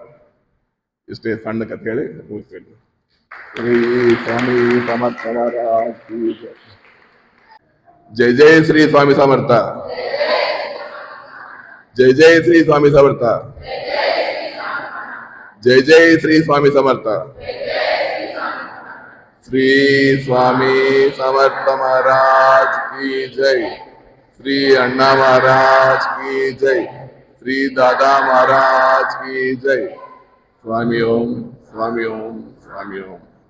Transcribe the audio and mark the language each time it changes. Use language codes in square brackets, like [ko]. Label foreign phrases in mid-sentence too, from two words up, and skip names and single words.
[kn] ಇಷ್ಟೇ ಸಣ್ಣ ಕಥೆ ಹೇಳಿ ಮುಗಿಸ್ತೀನಿ. ಶ್ರೀ ಸ್ವಾಮಿ ಸಮರ್ಥ. ಜೈ ಜೈ ಶ್ರೀ ಸ್ವಾಮಿ ಸಮರ್ಥ. ಜೈ ಜೈ ಶ್ರೀ ಸ್ವಾಮಿ ಸಮರ್ಥ. ಜೈ ಜೈ ಶ್ರೀ ಸ್ವಾಮಿ ಸಮರ್ಥ. [hi] श्री स्वामी समर्थ महाराज की जय. श्री अण्णा महाराज की जय. श्री दादा महाराज की जय. स्वामी ओम, स्वामी ओम, स्वामी ओम.